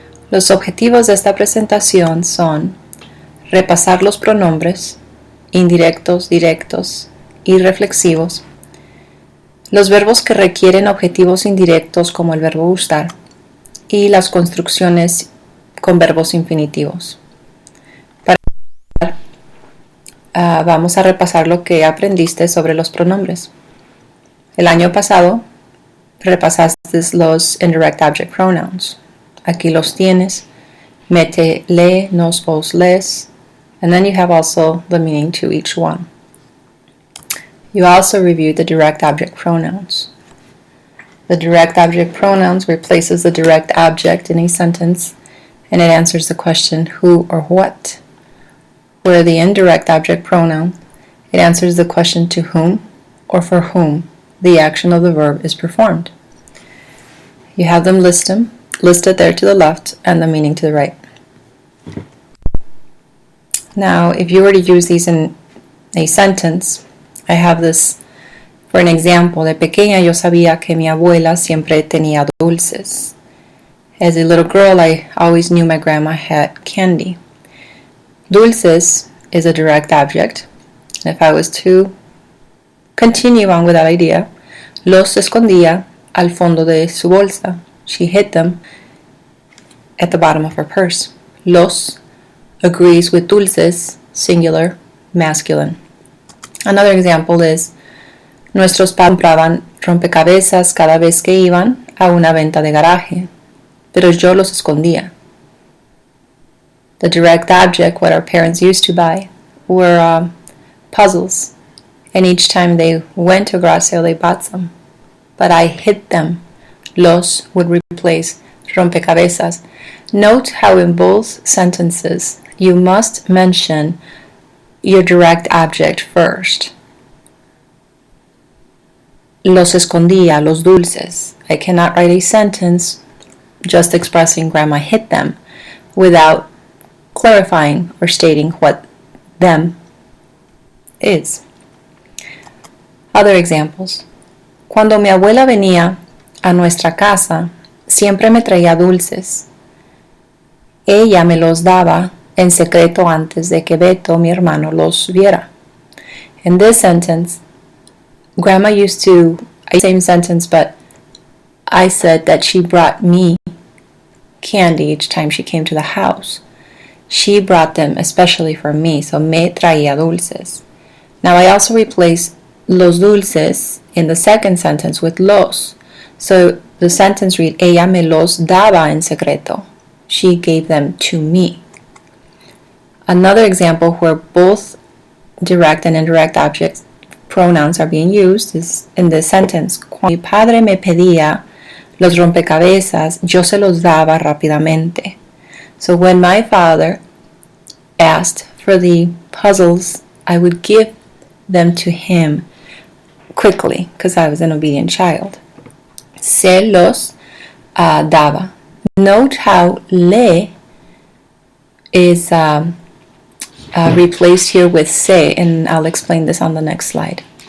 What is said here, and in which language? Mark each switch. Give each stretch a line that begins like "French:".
Spanish: Los objetivos de esta presentación son repasar los pronombres indirectos, directos y reflexivos, los verbos que requieren objetivos indirectos como el verbo gustar y las construcciones con verbos infinitivos. Vamos a repasar lo que aprendiste sobre los pronombres. El año pasado repasaste los indirect object pronouns. Aquí los tienes.
English: Mete, le, nos, vos, les, and then you have also the meaning to each one. You also reviewed the direct object pronouns. The direct object pronouns replaces the direct object in a sentence and it answers the question who or what. Where the indirect object pronoun, it answers the question to whom or for whom the action of the verb is performed. You have them listed there to the left and the meaning to the right. Now, if you were to use these in a sentence, I have this for an example.
Spanish: De pequeña yo sabía que mi abuela siempre tenía dulces.
English: As a little girl, I always knew my grandma had candy. Dulces is a direct object. If I was to continue on with that idea, los escondía al fondo de su bolsa. She hid them at the bottom of her purse. Los agrees with dulces, singular, masculine.
Spanish: Another example is, nuestros padres compraban rompecabezas cada vez que iban a una venta de garaje, pero yo los escondía.
English: The direct object, what our parents used to buy, were puzzles, and each time they went to a garage sale, they bought some. But I hid them. Los would replace rompecabezas. Note how in both sentences you must mention your direct object first.
Spanish: Los escondía, los dulces.
English: I cannot write a sentence just expressing grandma hid them without clarifying or stating what them is. Other examples.
Spanish: Cuando mi abuela venía a nuestra casa, siempre me traía dulces. Ella me los daba en secreto antes de que Beto, mi hermano, los viera.
English: In this sentence, Grandma used to, same sentence, but I said that she brought me candy each time she came to the house. She brought them especially for me, so me traía dulces. Now I also replace los dulces in the second sentence with los. So the sentence reads, ella me los daba en secreto. She gave them to me. Another example where both direct and indirect object pronouns are being used is in this sentence.
Spanish: Cuando mi padre me pedía los rompecabezas, yo se los daba rápidamente.
English: So when my father asked for the puzzles, I would give them to him quickly because I was an obedient child. Se los daba. Note how le is replaced here with se, and I'll explain this on the next slide.